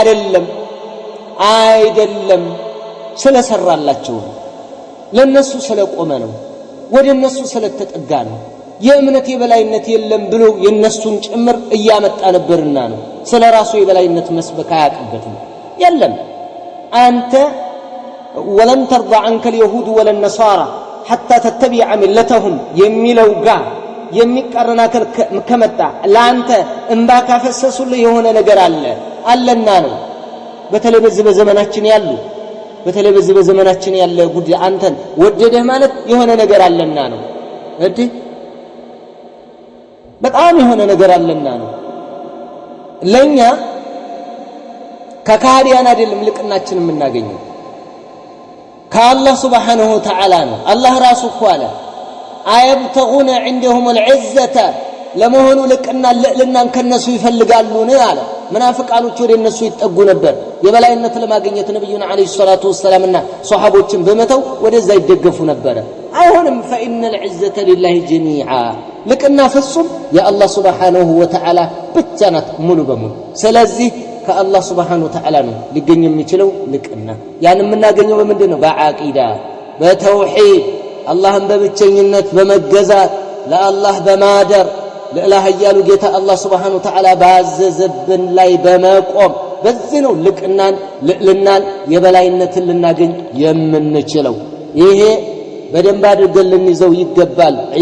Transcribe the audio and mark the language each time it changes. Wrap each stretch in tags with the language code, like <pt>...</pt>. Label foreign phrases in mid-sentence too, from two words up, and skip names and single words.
<am>አይደለም ስለሰራላቸው ለነሱ ስለቆመ ነው ወደነሱ ስለተጠጋ ነው የእምነት የበላይነት የለም ብሎ የነሱን ጭምር እያመጣ ነበርና ነው ስለራሱ የበላይነት መስበክ አያቀበትም የለም አንተ</am> <ar>ولن ترضى عنك اليهود ولا النصارى حتى تتبع ملتهم</ar> <am>የሚለው ጋር የሚቀርና ከመጣ ለአንተ እንባካ ፈሰሱልህ የሆነ ነገር አለና ነው በተለይ በዘመናችን ያለ ጉዳይ አንተን ወደደህ ማለት የሆነ ነገር አለና ነው በጣም የሆነ ነገር አለና ነው ለኛ ከካህዲያን አይደለም ልቅናችን የምናገኘው ከአላህ</am> <ar>سبحانه وتعالى</ar> <am>ነው አላህ ራሱ ቋለ አይብተጉነ</am> <ar>عندهم العزة</ar> <am>ለመሆኑ ልቅናን ከነሱ ይፈልጋሉን አለ ሙናፊቃኖች ወደ እነሱ ይጠጉ ነበር የበላይነት ለማግኘት ነብዩና</am> <ar>عليه الصلاة</ar> <am>ወሰላምና ሷሃቦችን በመተው ወደዛ ይደገፉ ነበር አይሆንም</am> <ar>فإن العزة لله جميعا</ar> <am>ልቅና ፍጹም የአላህ</am> <ar>سبحانه وتعالى</ar> <am>ብቻ ናት ሙሉ በሙሉ ስለዚህ ከአላህ</am> <ar>سبحانه وتعالى</ar> <am>ነው ሊገኝ የሚችለው ልቅና ያን የምናገኘው በምንድነው በአቂዳ በተውሂድ አላህን በብቸኝነት በመገዛት ለአላህ በማደር ለኢላህ ያሉ ጌታ አላህ</am> <ar>سبحانه وتعالى</ar> <am>ባዘዘብን ላይ በመቆም በዚህ ነው ልቅናን የበላይነትን ልናገኝ የምንችለው ይሄ በደንብ አድርገን ልንይዘው ይገባል</am>